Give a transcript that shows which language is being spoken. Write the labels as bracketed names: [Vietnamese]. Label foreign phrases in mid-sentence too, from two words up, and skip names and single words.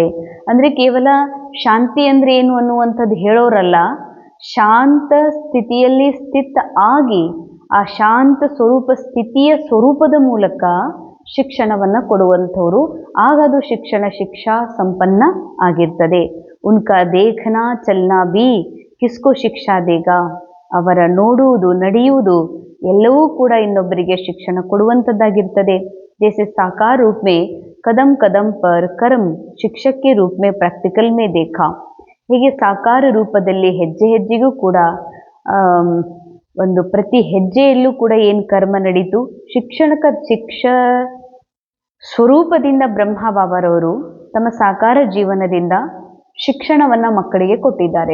[Kannada] ಅಂದರೆ ಕೇವಲ ಶಾಂತಿ ಅಂದರೆ ಏನು ಅನ್ನುವಂಥದ್ದು ಹೇಳೋರಲ್ಲ, ಶಾಂತ ಸ್ಥಿತಿಯಲ್ಲಿ ಸ್ಥಿತ ಆಗಿ ಆ ಶಾಂತ ಸ್ವರೂಪ ಸ್ಥಿತಿಯ ಸ್ವರೂಪದ ಮೂಲಕ ಶಿಕ್ಷಣವನ್ನು ಕೊಡುವಂಥವ್ರು. ಆಗ ಅದು ಶಿಕ್ಷಾ ಸಂಪನ್ನ ಆಗಿರ್ತದೆ. [Hindi] उनका देखना चलना भी किसको शिक्षा देगा. [Kannada] ಅವರ ನೋಡುವುದು, ನಡೆಯುವುದು ಎಲ್ಲವೂ ಕೂಡ ಇನ್ನೊಬ್ಬರಿಗೆ ಶಿಕ್ಷಣ ಕೊಡುವಂಥದ್ದಾಗಿರ್ತದೆ. [Hindi] जैसे साकार रूप में कदम कदम पर कर्म शिक्षक के रूप में प्रैक्टिकल में देखा. [Kannada] ಹೀಗೆ ಸಾಕಾರ ರೂಪದಲ್ಲಿ ಹೆಜ್ಜೆ ಹೆಜ್ಜೆಗೂ ಕೂಡ ಒಂದು ಪ್ರತಿ ಹೆಜ್ಜೆಯಲ್ಲೂ ಕೂಡ ಏನು ಕರ್ಮ ನಡೀತು, ಶಿಕ್ಷ ಸ್ವರೂಪದಿಂದ ಬ್ರಹ್ಮ ಬಾಬಾರವರು ತಮ್ಮ ಸಾಕಾರ ಜೀವನದಿಂದ ಶಿಕ್ಷಣವನ್ನು ಮಕ್ಕಳಿಗೆ ಕೊಟ್ಟಿದ್ದಾರೆ.